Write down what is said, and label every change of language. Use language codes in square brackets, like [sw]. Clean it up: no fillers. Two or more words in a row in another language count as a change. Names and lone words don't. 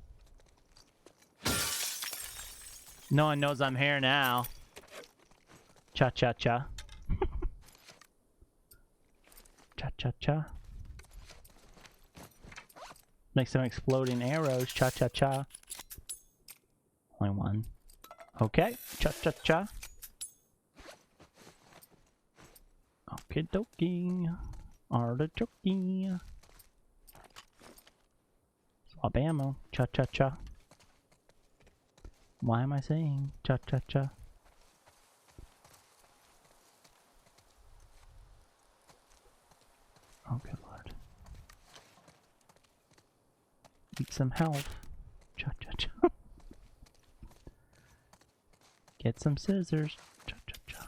[en] No one knows I'm here now. Cha cha cha. Cha cha cha. Make some exploding arrows. Cha cha cha. Only one. Okay. Cha cha cha. Okie dokie. Artichoke. Swap ammo. Cha cha cha. Why am I saying cha cha cha? Oh good lord. Need some health. Cha cha cha. Get some scissors. Cha cha cha.